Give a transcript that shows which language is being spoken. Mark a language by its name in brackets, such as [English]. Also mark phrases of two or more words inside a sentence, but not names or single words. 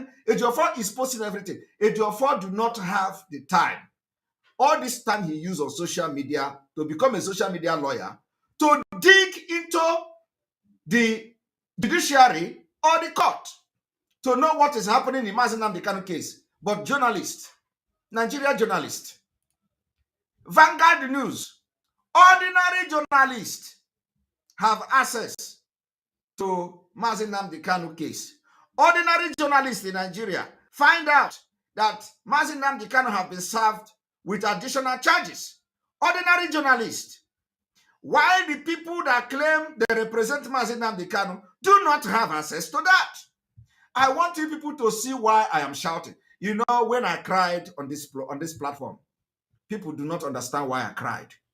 [English] Ejiofor is posting everything. Ejiofor do not have the time. All this time he used on social media to become a social media lawyer to dig into the judiciary or the court to know what is happening in Mazi Nnamdi Kanu case. But journalists, Nigeria journalists, Vanguard News, ordinary journalists have access to Mazi Nnamdi Kanu case. Ordinary journalists in Nigeria find out that Mazi Nnamdi Kanu have been served with additional charges. Ordinary journalists. While the people that claim they represent Mazi Nnamdi Kanu do not have access to that. I want you people to see why I am shouting. You know, when I cried on this platform, people do not understand why I cried.